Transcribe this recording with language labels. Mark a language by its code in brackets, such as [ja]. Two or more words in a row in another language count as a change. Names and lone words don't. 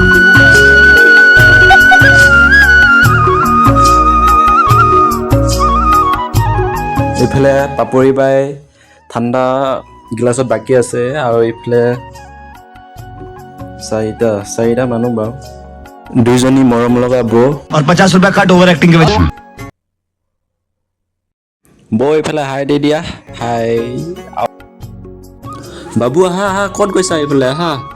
[as] এইফালে পাপৰি বাই ঠাণ্ডা গিলাচত বাকী আছে, আৰু এইফালে চাৰিটা মানুহ বাৰু, দুইজনী মৰম লগা বৌ। [hi] और 50 रुपया कट ओवर एक्टिंग के वजह। [as] বৌ এইফালে হাই দি দিয়া, হাই। বাবু আহা আহা, ক'ত গৈছা? এইফালে আহা।